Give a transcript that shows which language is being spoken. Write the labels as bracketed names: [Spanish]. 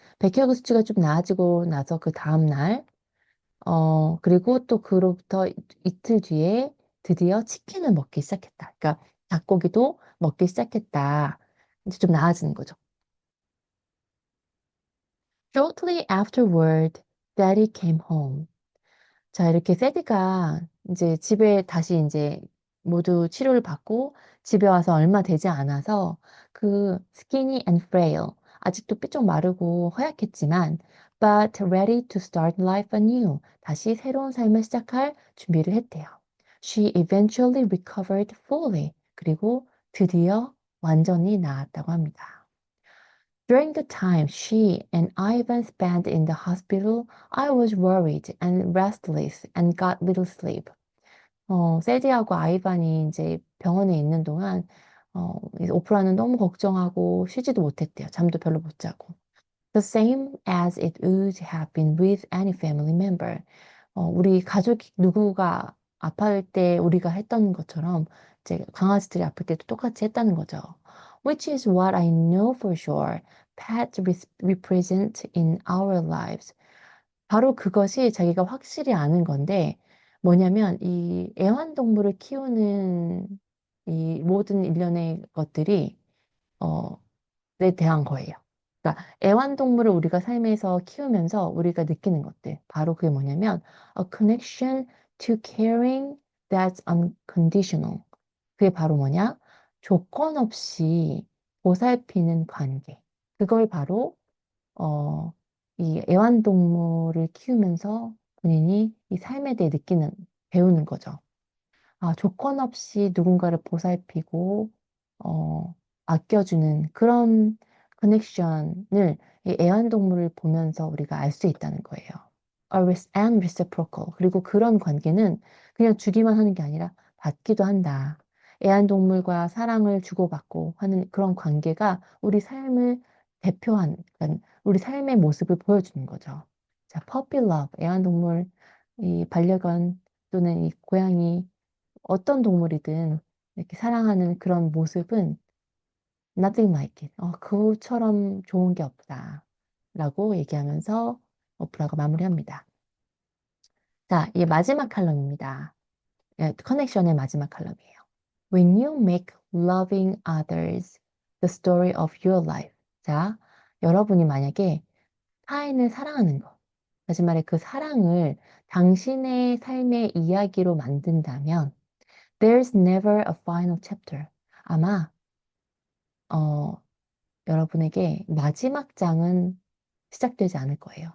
[Korean] 백혈구 수치가 좀 나아지고 나서 그 다음 날, 그리고 또 그로부터 이틀 뒤에 드디어 치킨을 먹기 시작했다. 그러니까 닭고기도 먹기 시작했다. 이제 좀 나아지는 거죠. [English] Shortly afterward, Daddy came home. [Korean] 자, 이렇게 세디가 이제 집에 다시 이제 모두 치료를 받고 집에 와서 얼마 되지 않아서 그 [English] skinny and frail, [Korean] 아직도 삐쩍 마르고 허약했지만 [English] but ready to start life anew. [Korean] 다시 새로운 삶을 시작할 준비를 했대요. [English] She eventually recovered fully. [Korean] 그리고 드디어 완전히 나았다고 합니다. [English] During the time she and Ivan spent in the hospital, I was worried and restless and got little sleep. [Korean] 세디하고 아이반이 이제 병원에 있는 동안, 이제 오프라는 너무 걱정하고 쉬지도 못했대요. 잠도 별로 못 자고. [English] The same as it would have been with any family member. [Korean] 우리 가족 누구가 아플 때 우리가 했던 것처럼 이제 강아지들이 아플 때도 똑같이 했다는 거죠. [English] Which is what I know for sure. Pets represent in our lives. [Korean] 바로 그것이 자기가 확실히 아는 건데 뭐냐면 이 애완동물을 키우는 이 모든 일련의 것들이 어, 에 대한 거예요. 그러니까 애완동물을 우리가 삶에서 키우면서 우리가 느끼는 것들. 바로 그게 뭐냐면 [English] a connection to caring that's unconditional. [Korean] 그게 바로 뭐냐? 조건 없이 보살피는 관계. 그걸 바로 어, 이 애완동물을 키우면서 본인이 이 삶에 대해 배우는 거죠. 아, 조건 없이 누군가를 보살피고, 아껴주는 그런 커넥션을 이 애완동물을 보면서 우리가 알 수 있다는 거예요. [English] And reciprocal. [Korean] 그리고 그런 관계는 그냥 주기만 하는 게 아니라 받기도 한다. 애완동물과 사랑을 주고받고 하는 그런 관계가 우리 삶을 그러니까 우리 삶의 모습을 보여주는 거죠. 자, puppy love, 애완동물, 이 반려견 또는 이 고양이, 어떤 동물이든 이렇게 사랑하는 그런 모습은 [English] nothing like it. [Korean] 그처럼 좋은 게 없다. 라고 얘기하면서 오프라가 마무리합니다. 자, 이게 마지막 칼럼입니다. 예, 커넥션의 마지막 칼럼이에요. [English] When you make loving others the story of your life. [Korean] 자, 여러분이 만약에 타인을 사랑하는 것, 다시 말해 그 사랑을 당신의 삶의 이야기로 만든다면 [English] There's never a final chapter. [Korean] 아마 어, 여러분에게 마지막 장은 시작되지 않을 거예요.